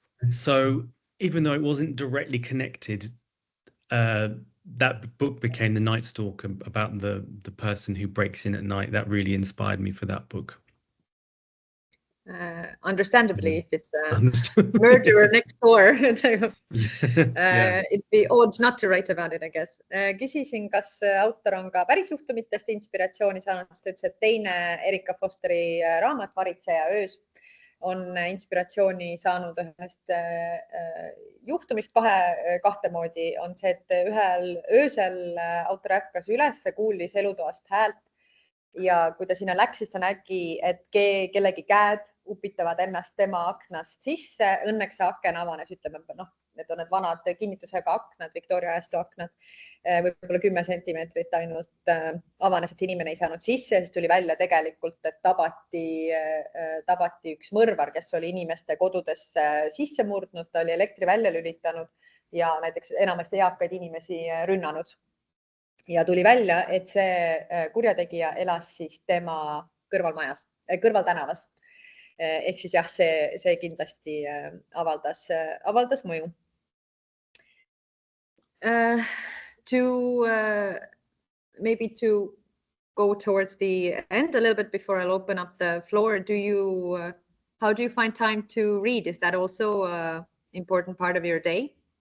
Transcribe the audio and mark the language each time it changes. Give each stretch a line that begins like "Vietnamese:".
English: So even though it wasn't directly connected, that book became The Night Stalker, about the person who breaks in at night. That really inspired me for that book. Understandably, if it's a murderer next door, it'd be odd not to write about it, I guess.
Estonian: Küsisin, kas autor on ka päris juhtumitest inspiratsiooni saanud, sest ütles, et teine Erika Fosteri raamat Varitseja öös on inspiratsiooni saanud ühest juhtumist kahte moodi. On see, et ühel öösel autor ärkas üles, kuulis elutoast häält ja kui ta sinna läks, siis ta nägi, et kellegi käed upitavad ennast tema aknast sisse. Õnneks see aken avanes, ütleme, need on need vanad kinnitusega aknad, Victoria ajastu aknad, võib-olla 10 sentimeetrit ainult avanes, et see inimene ei saanud sisse, siis tuli välja tegelikult, et tabati üks mõrvar, kes oli inimeste kodudesse sisse murdnud, ta oli elektri välja lülitanud ja näiteks enamasti eakaid inimesi rünnanud. Ja tuli välja, et see kurjategija elas siis tema kõrvaltänavas. Ehk siis jah, see kindlasti avaldas mõju.
English: Maybe to go towards the end a little bit before I'll open up the floor, how do you find time to read? Is that also an important part of your day?